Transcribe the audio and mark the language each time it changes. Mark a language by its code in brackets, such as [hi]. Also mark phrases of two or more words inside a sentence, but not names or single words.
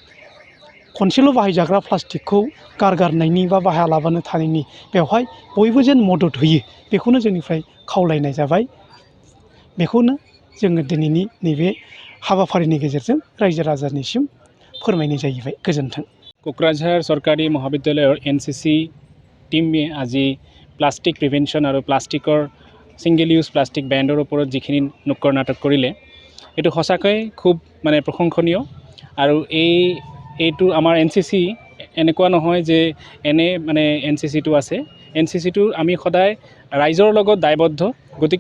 [brx] खनसेल' बाहायजाग्रा प्लास्टिकखौ गारनायनि बा बाहायालाबानो थानायनि बेवहाय बयबो जेन मदद होयो बेखौनो जोंनिफ्राय खावलायनाय जाबाय बेखौनो जोङो दिनैनि नैबे हाबाफारिनि गेजेरजों रायजो राजानिसिम फोरमायनाय जाहैबाय गोजोन्थों। [as] কোকৰাঝাৰ চৰকাৰী মহাবিদ্যালয়ৰ NCC টিমে আজি [en] plastic prevention [as] আৰু প্লাষ্টিকৰ [en] single use plastic [as] বেণ্ডৰ ওপৰত যিখিনি নুক্কড় নাটক কৰিলে এইটো সঁচাকৈ খুব মানে প্ৰশংসনীয় আৰু এইটো আমাৰ NCC এনেকুৱা নহয় যে এনে মানে NCCটো আছে NCCটো আমি সদায় ৰাইজৰ লগত দায়বদ্ধ গতিকে